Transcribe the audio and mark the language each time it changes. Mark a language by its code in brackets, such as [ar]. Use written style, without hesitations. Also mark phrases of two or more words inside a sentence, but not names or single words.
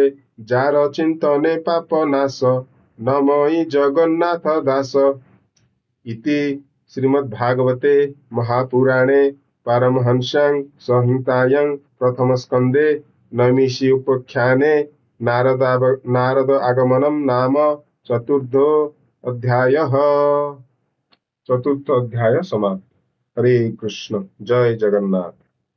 [or] ଯାର ଚିନ୍ତନେ ପାପ ନାଶ, ନମଇ ଜଗନ୍ନାଥ ଦାସ। [sa] ଇତି ଶ୍ରୀମଦ୍ଭାଗବତେ ମହାପୁରାଣେ ପାରମହଂସ୍ୟାଂ ସଂହିତାୟାଂ ପ୍ରଥମସ୍କନ୍ଧେ ନୈମିଷି ଉପାଖ୍ୟାନେ ନାରଦ আগমনম नाम चतुर्थ अध्याय समाप्त। हरे कृष्ण। जय जगन्नाथ।